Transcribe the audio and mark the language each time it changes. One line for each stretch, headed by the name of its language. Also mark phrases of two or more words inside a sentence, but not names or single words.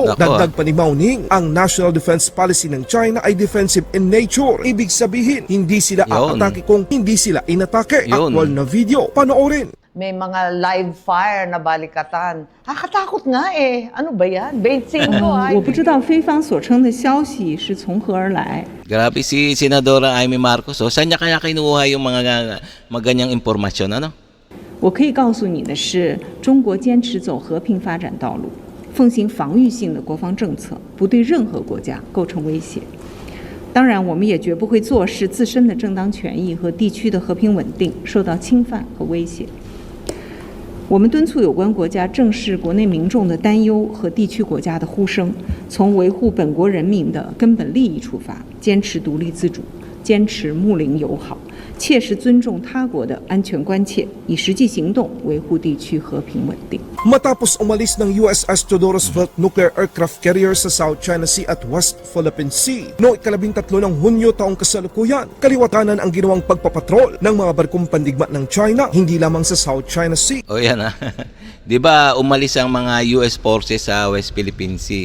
Filipino: Dagdag pa ni Mao Ning, ang
English: National Defense Policy
Filipino: ng China ay
English: defensive in nature.
Filipino: Ibig sabihin, hindi sila aatake kung hindi sila inatake. Actual na video, panoorin. May mga
English: live fire
Filipino: na balikatan. Nakakatakot nga eh. Ano ba yan? 25 ay.
Chinese: 我不知道菲方所称的消息是从何而来。
Filipino: Grabe si Senadora Amy Marcos. Saan niya kaya kinuha yung mga ganyang impormasyon ano?
Chinese: 我可以告诉你的是，中国坚持走和平发展道路，奉行防御性的国防政策，不对任何国家构成威胁。当然，我们也绝不会坐视自身的正当权益和地区的和平稳定受到侵犯和威胁。我们敦促有关国家正视国内民众的担忧和地区国家的呼声，从维护本国人民的根本利益出发，坚持独立自主，坚持睦邻友好。切实尊重他国的安全关切，以实际行动维护地区和平稳定。
Filipino: Matapos umalis ng USS Theodore Roosevelt
English: nuclear aircraft carrier
Filipino: sa South China Sea at West Philippine Sea noong 13 ng Hunyo taong kasalukuyan, kaliwatanan ang ginawang pagpapatrol ng mga barkong pandigma ng China, hindi lamang sa South China Sea. O yan 'Di ba umalis ang mga US forces sa West Philippine Sea?